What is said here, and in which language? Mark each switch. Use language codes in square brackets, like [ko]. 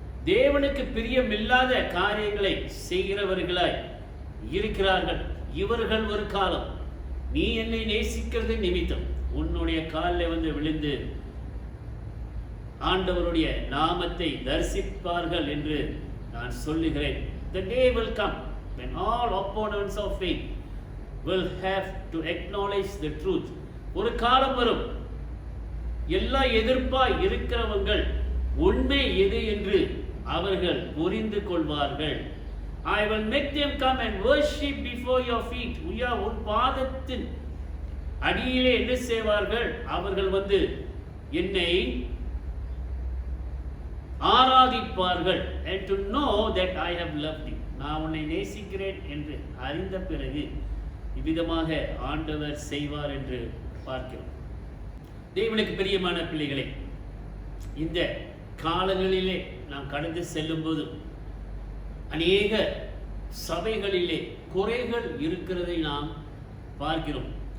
[ta] தேவனுக்கு பிரியமில்லாத காரியங்களை செய்கிறவர்களாய் இருக்கிறார்கள். இவர்கள் ஒரு காலம் நீ என்னை நேசிக்கிறது நிமித்தம் உன்னுடைய காலில் வந்து விழுந்து ஆண்டவருடைய நாமத்தை தரிசிப்பார்கள் என்று நான் சொல்லுகிறேன். [en] The day will come when all opponents of faith will have to acknowledge the truth. [ta] ஒரு காலம் வரும், எல்லா எதிர்ப்பாய் இருக்கிறவங்கள் உண்மை எது என்று அவர்கள் புரிந்து கொள்வார்கள். [en] I will make them come and worship before your feet. [ta] உன் பாதத்தின் அடியிலே என்ன செய்வார்கள்? அவர்கள் வந்து என்னை ஆராதிப்பார்கள். [en] And to know that I have loved you. [ta] நான் உன்னை நேசிக்கிறேன் என்று அறிந்த பிறகு இவ்விதமாக ஆண்டவர் செய்வார் என்று பார்க்கிறோம். தேவனுக்கு பிரியமான பிள்ளைகளே, இந்த காலங்களிலே நாம் கடந்து செல்லும்போது அநேக சபைகளிலே குறைகள் இருக்கிறதை நாம் பார்க்கிறோம்.